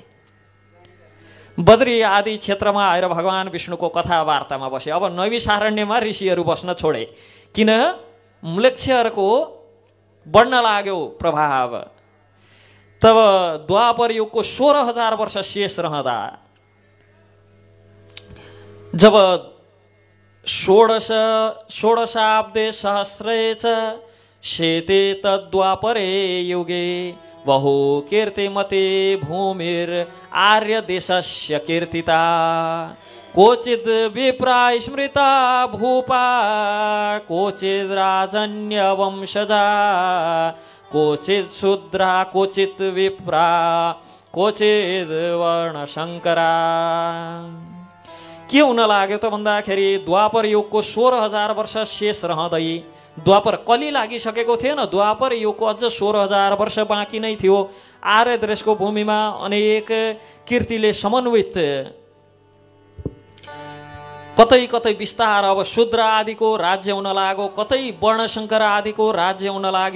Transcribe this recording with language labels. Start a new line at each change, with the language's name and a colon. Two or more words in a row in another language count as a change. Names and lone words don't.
Nepali: बद्री आदि क्षेत्रमा आएर भगवान् विष्णुको कथावार्तामा बसे। अब नैमिषारण्यमा ऋषिहरू बस्न छोडे, किन म्लेच्छहरूको बढ्न लाग्यो प्रभाव। तब द्वापर युगको 16,000 वर्ष शेष रहँदा जब
Sanskrit: षोडशाब्दे सहस्रे च शेते तद्वापरे युगे बहु कीर्तिमते भूमिर आर्य देशस्य कीर्तिता कोचिद विप्रा स्मृता भूपा कोचिद राजन्य वंशजा कोचिद शूद्रा कोचित विप्रा कोचिद वर्ण शंकरा।
Nepali: के हुन लाग्यो त भन्दाखेरि द्वापर युगको 16,000 वर्ष शेष रहँदै, द्वापर कली लागिसकेको थिएन, द्वापर युगको अझ 16,000 वर्ष बाँकी नै थियो। आर्य देशको भूमिमा अनेक कीर्तिले समन्वित कतै कतै विस्तार अब शूद्र आदिको राज्य हुन लाग्यो, कतै वर्णशङ्कर आदिको राज्य हुन लाग्यो।